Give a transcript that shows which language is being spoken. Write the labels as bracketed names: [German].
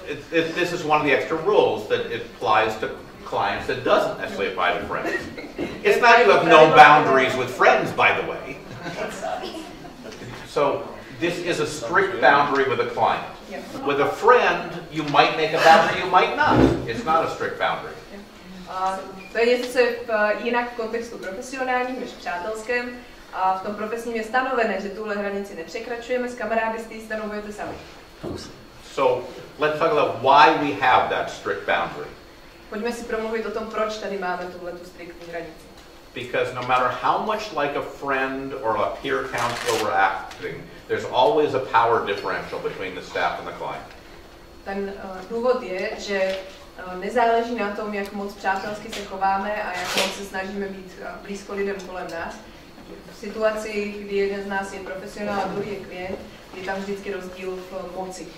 [English] This is one of the extra rules that it applies to clients that doesn't necessarily apply to friends. It's not you have no boundaries with friends, by the way. So this is a strict boundary with a client. With a friend, you might make a boundary, you might not. It's not a strict boundary. [Czech] To je něco, co je jinak v kontextu profesionálním než v přátelském. A v tom profesním je stanovené, že tuhle hranici nepřekračujeme, s kamarády si ji stanovujete sami. [English] So let's talk about why we have that strict boundary. [Czech] Pojďme si promluvit o tom, proč tady máme tuhletu striktní hranici. [English] Because no matter how much like a friend or a peer counselor we're acting, there's always a power differential between the staff and the client. [Czech] Ten důvod je, že nezáleží na tom, jak moc přátelsky se chováme a jak moc se snažíme být blízko lidem kolem nás. V situaci, kdy jeden z nás je profesionál a druhý je klient, je tam vždycky rozdíl v moci.